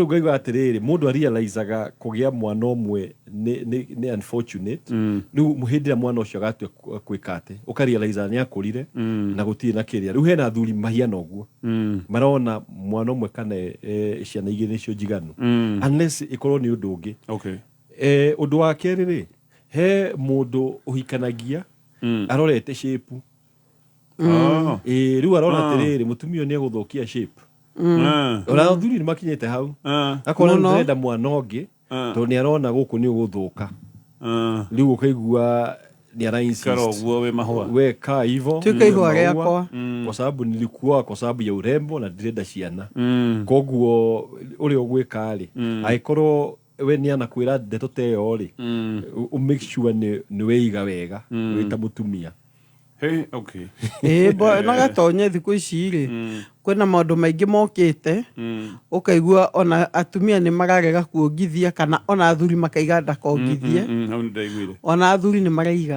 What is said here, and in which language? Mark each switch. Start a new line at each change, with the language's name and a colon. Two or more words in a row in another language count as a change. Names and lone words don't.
Kikuyu: ngaigua atĩrĩrĩ mũndũ arealizaga kũgĩa mwana ũmwe nĩ unfortunate rĩu hĩndĩ ĩrĩa mwana ũcio agatua kwĩka atĩ ũkarealiza nĩ akũrire na gũtirĩ na kĩrĩa rĩu hena athuri mahiana ũguo marona mwana ũmwe kana ciana igĩrĩ nĩcio njiganu unless ĩkorwo nĩ ũndũ ũngĩ ũndũ wa kerĩ rĩ he mũndũ ũhikanagia arorete shape rĩu arona atĩrĩrĩ mũtumia nĩ egũthũkia shape ona athuri nĩ makinyĩte hau akorwo nĩrenda mwana ũngĩ tondũ nĩ arona gũkũ nĩ ũgũthũka rĩu ũkaigua ni uguo we mahua
Swahili: we kaa hivyo
Kikuyu: tuka ihua rĩakwa
Swahili: kwa sababu nilikuwa kwa sababu ya urembo
Kikuyu: na ndirenda ciana koguo ũrĩa ũgwĩka rĩ angĩkorwo we nĩ anakwĩra ndeto ta ĩyo rĩ
English: make sure
Kikuyu: nĩ weiga wega wĩta mũtumia okay na gatonye thikũ ici rĩ kwĩna maũndũ maingĩ mokĩte ũkaigua ona atumia nĩ mararega kuongithia kana ona athuri makaiga ndakongithie ona athuri nĩ maraiga